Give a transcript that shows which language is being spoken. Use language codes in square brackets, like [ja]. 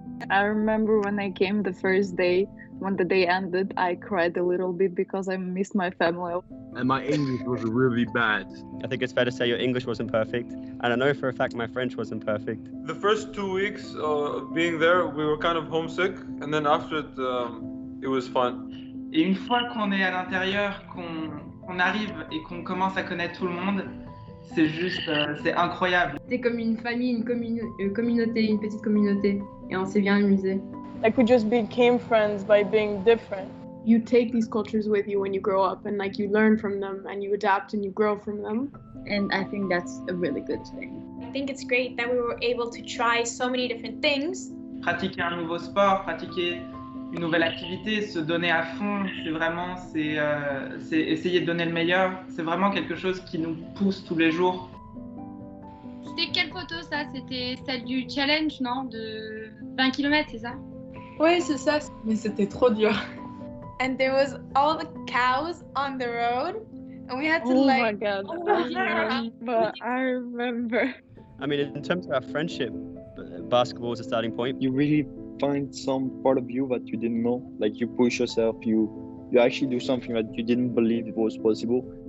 [en] I remember when I came the first day, when the day ended, I cried a little bit because I missed my family. And my English was really bad. I think it's fair to say your English wasn't perfect, and I know for a fact my French wasn't perfect. The first 2 weeks of being there, we were kind of homesick, and then after it was fun. [fr] Et une fois qu'on est à l'intérieur, qu'on arrive et qu'on commence à connaître tout le monde, c'est juste, c'est incroyable. C'était comme une famille, une communauté, une petite communauté, et on s'est bien amusé. [en] Like we just became friends by being different. You take these cultures with you when you grow up, and like you learn from them, and you adapt and you grow from them. And I think that's a really good thing. I think it's great that we were able to try so many different things. [fr] Pratiquer un nouveau sport, pratiquer une nouvelle activité, se donner à fond, c'est vraiment, c'est essayer de donner le meilleur. C'est vraiment quelque chose qui nous pousse tous les jours. C'était quelle photo ça? C'était celle du challenge, non? De 20 km, c'est ça? Oui, c'est ça. Mais c'était trop dur. [en] And there was all the cows on the road, and we had to Oh my god. But I remember. I mean, in terms of our friendship, basketball was a starting point. You really find some part of you that you didn't know. Like you push yourself, you actually do something that you didn't believe it was possible.